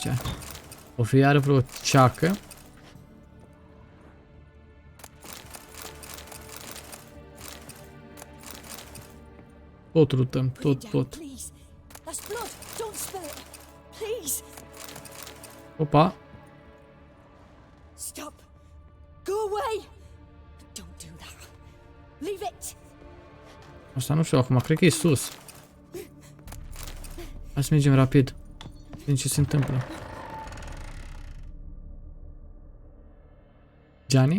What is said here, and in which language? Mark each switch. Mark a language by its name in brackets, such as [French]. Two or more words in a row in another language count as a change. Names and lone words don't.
[Romanian] O fi iară vreo ceacă? Tot lutăm, tot. Opa! [English] Stop! Go away! Don't do that. Leave it! [Romanian] Asta nu știu acum, cred că e sus. Hai să mergem rapid. Vedem ce se întâmplă. Gianni?